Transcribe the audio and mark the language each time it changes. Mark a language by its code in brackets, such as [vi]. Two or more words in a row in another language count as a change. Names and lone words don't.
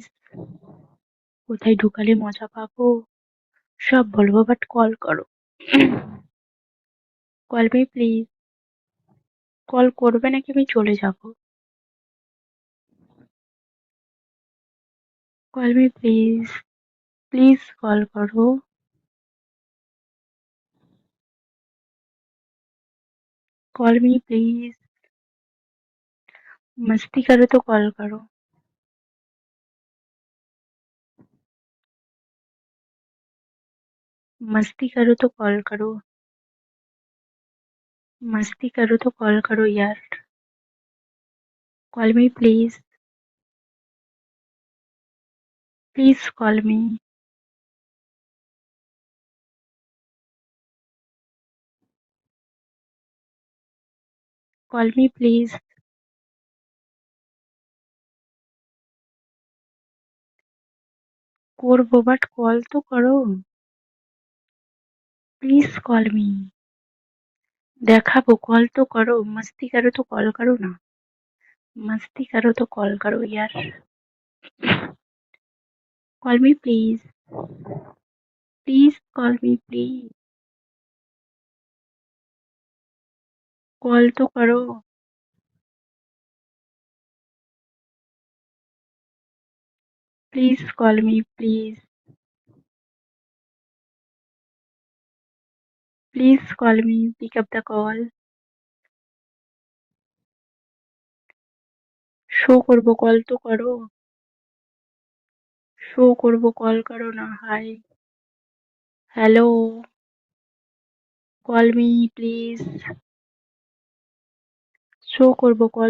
[bn] কোথায় ঢুকালে মজা পাবো সব বলবো, বাট কল করো। [en] call me please. [bn] কল করবে নাকি আমি চলে যাব? [en] call me please. [bn] প্লিজ কল করো। [en] call me please. [hi] मस्ती करो तो कॉल करो। मस्ती करो तो कॉल करो। मस्ती करो तो कॉल करो यार। [en] call me please. please call me. call me please. [bn] করবো, বাট কল তো করো। [en] please call me. [bn] দেখাবো, কল তো করো। [hi] मस्ती करो तो कॉल करो ना। मस्ती करो तो कॉल करो यार। [en] call me please. please call me please. [hi] कॉल तो करो। [en] please call me please. please call me, pick up the call. [bn] শো করবো, কল তো করো। শো করবো, কল করো না। [en] hi, hello, call me please. [bn] শো করবো, কল তো করো।